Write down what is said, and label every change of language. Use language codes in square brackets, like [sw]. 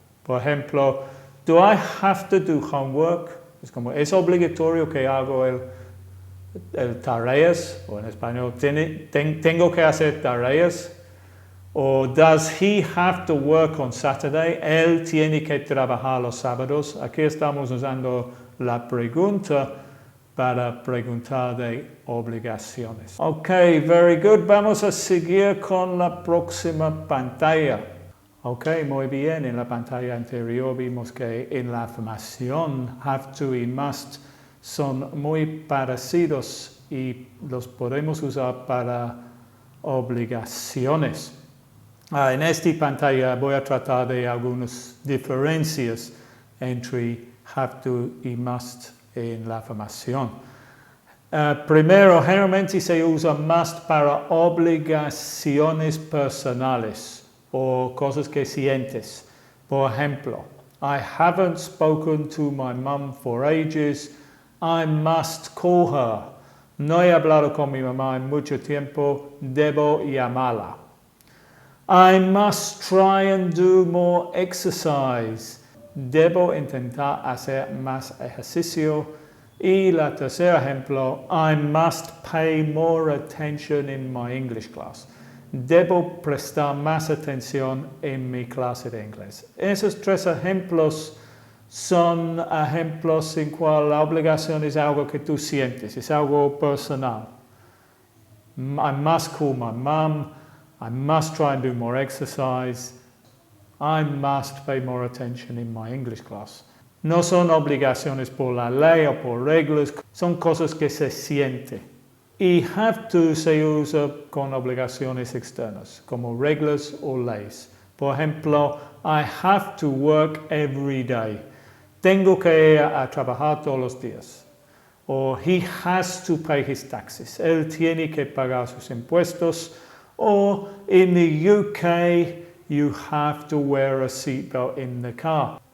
[es] Por ejemplo, [en] do I have to do homework? [es] Es como, es obligatorio que hago el tareas, o en español, tengo que hacer tareas. [en] O does he have to work on Saturday? [es] Él tiene que trabajar los sábados. Aquí estamos usando la pregunta para preguntar de obligaciones. Ok, [en] very good. [es] Vamos a seguir con la próxima pantalla. Ok, muy bien. En la pantalla anterior vimos que en la afirmación have to y must son muy parecidos y los podemos usar para obligaciones. En esta pantalla voy a tratar de algunas diferencias entre have to y must en la afirmación. Primero, generalmente se usa must para obligaciones personales o cosas que sientes. Por ejemplo, [en] I haven't spoken to my mum for ages. I must call her. [es] No he hablado con mi mamá en mucho tiempo. Debo llamarla. [en] I must try and do more exercise. [es] Debo intentar hacer más ejercicio. Y la tercer ejemplo, [en] I must pay more attention in my English class. [es] Debo prestar más atención en mi clase de inglés. Esos tres ejemplos son ejemplos en cual la obligación es algo que tú sientes, es algo personal. [en] I must call my mum. I must try and do more exercise. I must pay more attention in my English class. [es] No son obligaciones por la ley o por reglas, son cosas que se sienten. Y have to se usa con obligaciones externas, como reglas o leyes. Por ejemplo, [en] I have to work every day. [es] Tengo que ir a trabajar todos los días. O [en] he has to pay his taxes. [es] Él tiene que pagar sus impuestos. [en] Or in the UK, you have to wear a seatbelt in the car.